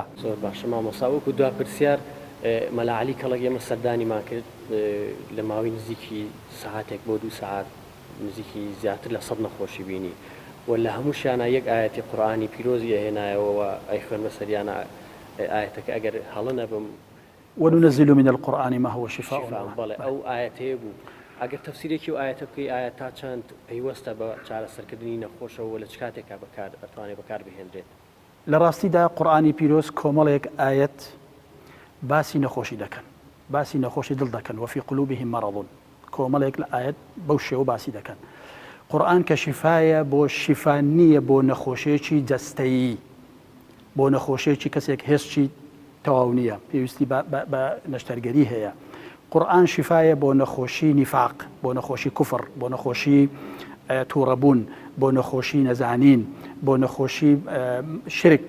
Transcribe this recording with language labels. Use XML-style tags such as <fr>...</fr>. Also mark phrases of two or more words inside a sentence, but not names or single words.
<ckb>زۆر باشە مامۆستا، وەکو دوا پرسیار مەلا عەلی کەڵک ئێمە سەردانیمان کرد لە ماوەی نزیکی سەعاتێک بۆ 2 سەعات نزیکی زیاتر لە 100 نەخۆشی بینی و لە هەمووشیانە یەک ئاەتی قورئانی پیرۆزی هێنایەوە ئەی خوێن بەسەریانە ئاەتەکە ئەگەر هەڵە نەبم</ckb> <ar>وننزل من القرآن ما هو شفاء.</ar> <ckb>بەڵێ ئەو ئاەتەیە بوو ئەگەر تەفسیرێکی و ئاەتە بکەی ئایا تا چەند پەیوەستە بە چارەسەرکردنی نەخۆشەوە لە چ کاتێکا ئەتوانێت بەکار بهێنرێت؟ لە ڕاستیدا قورئانی پیرۆز کۆمەڵێک ئاەت باسی نەخۆشی دەکەن، باسی نەخۆشی دڵ دەکەن،</ckb> <ar>وفي قلوبهم مرض،</ar> <ckb>کۆمەڵێک لە ئاەت بەو شێوە باسی دەکەن. قورئان کە شیفایە بۆ شیفا نییە بۆ نەخۆشیێکی جەستەیی، بۆ نەخۆشیێکی کەسێک هێشتی تەواو نییە پێویستی بە نەشتەرگەری هەیە. قورئان شیفایە بۆ نەخۆشی نیفاق، بۆ نەخۆشی کوفر، بۆ نەخۆشی تووڕەبوون، بۆ نەخۆشی نەزانین، بۆ نەخۆشی شرک.</ckb>